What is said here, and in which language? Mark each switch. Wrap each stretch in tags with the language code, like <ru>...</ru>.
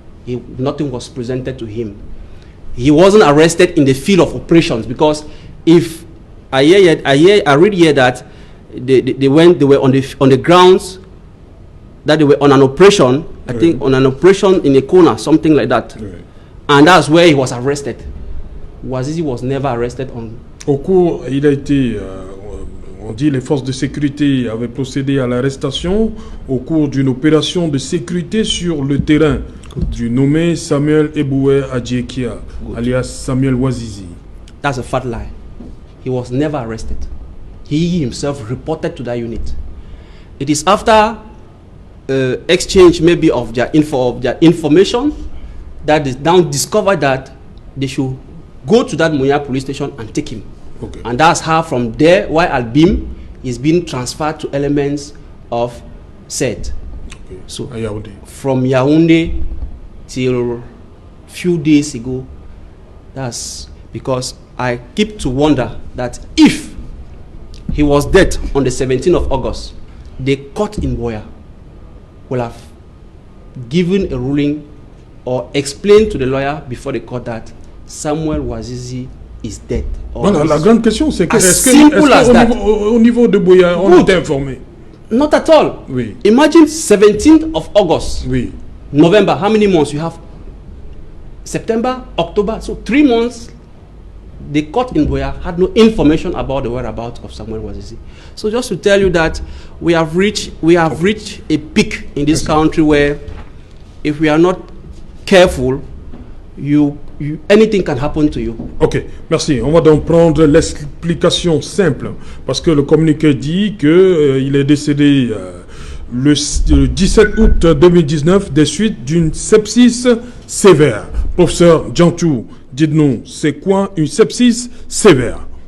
<en>Nothing was presented to him. He wasn't arrested in the field of operations, because if I read here that they were on the grounds, that they were on an operation, I think on an operation in a corner, something like that. And that's where he was arrested. Wazizi was never arrested on.</en> <fr>Au cours, il a été, on dit les forces de sécurité avaient procédé à l'arrestation au cours d'une opération de sécurité sur le terrain du nommé Samuel Eboué Adjekia, alias Samuel Wazizi.</fr> <en>That's a fat lie. He was never arrested. He himself reported to that unit. It is after exchange maybe of their information that they now discovered that they should go to that Munya police station and take him. Okay. And that's how from there, why Albim is being transferred to elements of SET. Okay. So Yaoundé. from Yaoundé till few days ago, that's because I keep to wonder that if he was dead on the 17th of August, the court in Boya will have given a ruling or explained to the lawyer before the court that Samuel Wazizi is dead.</en> <fr>Voilà, la grande question, c'est que est-ce au niveau de Boya, on était informé?</fr> <en>Not at all.</en> <fr>Oui.</fr> <en>Imagine 17th of August.</en> <fr>Oui.</fr> <en>November, how many months you have? September, October, so 3 months. The court in Boya had no information about the whereabouts of Samuel Wazizi. So just to tell you that we have reached a peak in this country where, if we are not careful, anything can happen to you.</en> <fr>Ok, merci. On va donc prendre l'explication simple, parce que le communiqué dit qu'il est décédé le 17 août 2019 des suites d'une sepsis sévère. Professeur Djantou, dites-nous, c'est quoi une sepsis sévère?</fr>